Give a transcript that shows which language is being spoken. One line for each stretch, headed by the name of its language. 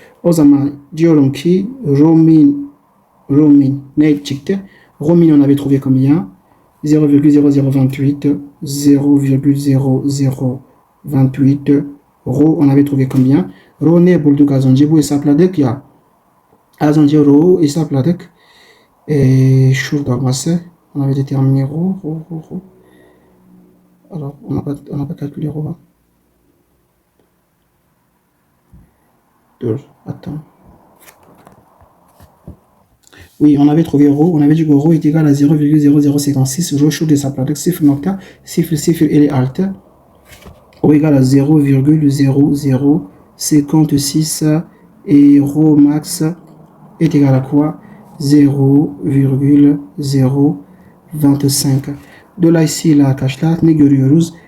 Turkish: O zaman diyorum ki Romin ne çıktı?
French: Romin on avait trouvé combien? 0,0028, 0,0028. Rho on avait trouvé combien?
Turkish: Rho ne bulduk az önce, bu hesapladık ya. Az önce rho hesapladık. Şurada olması.
French: On avait déterminé rho. Alors, on n'a pas calculé rho. Attends. Oui, on avait trouvé rho. On avait dit que rho est égal à 0,0056.
Turkish: Rho şurada hesapladık.
French: 0.00 ele altı. Rho égal à 0,0056 et rho max est égal à quoi? 0,025.
Turkish: Dolayısıyla arkadaşlar ne görüyoruz?